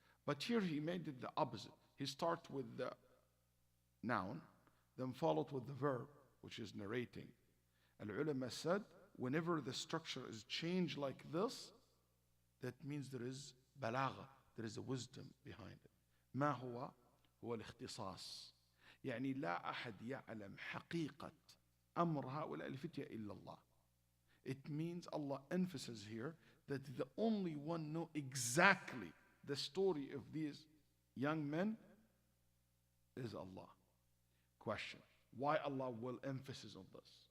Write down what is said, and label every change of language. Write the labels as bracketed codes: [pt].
[en] But here he made it the opposite. He starts with the noun, then followed with the verb, which is narrating. Al-ulama said, whenever the structure is changed like this, that means there is balagha, there is a wisdom behind it. [ar] ما هو الاختصاص. يعني لا أحد يعلم حقيقة أمر هؤلاء الفتية إلا الله. [en] It means Allah emphasizes here that the only one know exactly the story of these young men is Allah. Question. Why Allah will emphasis on this?